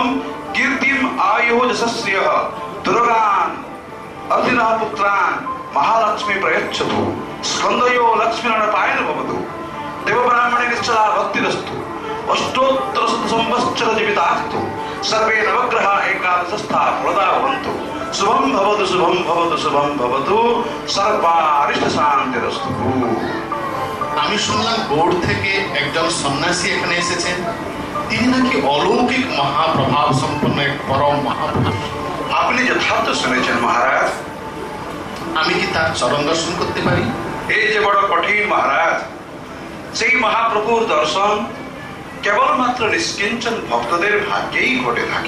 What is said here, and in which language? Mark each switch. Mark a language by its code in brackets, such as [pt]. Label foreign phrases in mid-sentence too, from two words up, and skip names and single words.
[sa] कीर्तिम् आयुः यशस्यः दुर्गान् अर्थिनः पुत्रान् महालक्ष्मी प्रयच्छतु स्कन्दयो लक्ष्मीनारायण भवतु देवब्राह्मणे निश्चला भक्तिरस्तु अष्टोत्तर संवत्सर जीवितास्तु सर्वे नवग्रहा एकादशस्था फलदा भवन्तु शुभं भवतु शुभं भवतु शुभं भवतु सर्वारिष्ट शान्तिरस्तु। [bn] আমি শুনলাম বোর্ড থেকে একজন সন্ন্যাসী এখানে এসেছেন। তিনি নাকি অলৌকিক মহাপ্রভাব সম্পন্ন এক পরম মহাপুরুষ। আপনি যথার্থ শুনেছেন মহারাজ। আমি কি তার চরণ দর্শন করতে পারি? এই যে বড় কঠিন মহারাজ, সেই মহাপ্রভুর দর্শন কেবলমাত্র নিষ্কিঞ্চন ভক্তদের ভাগ্যেই ঘটে থাকে।